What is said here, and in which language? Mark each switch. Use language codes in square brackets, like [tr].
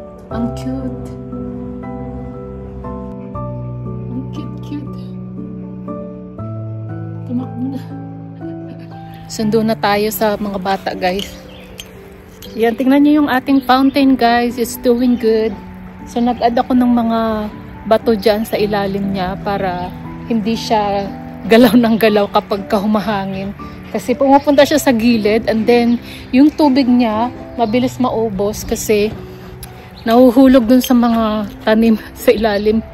[tl] Ang cute. Ang cute-cute. Tumakbo na. Sundo na tayo sa mga bata, guys. Yan, tingnan nyo yung ating fountain, guys. [en] It's doing good. [tl] So, nag-add ako ng mga bato dyan sa ilalim niya para hindi siya galaw ng galaw kapag humahangin. Kasi pumupunta siya sa gilid [en] and then [tl] yung tubig niya mabilis maubos kasi nahuhulog dun sa mga tanim sa ilalim.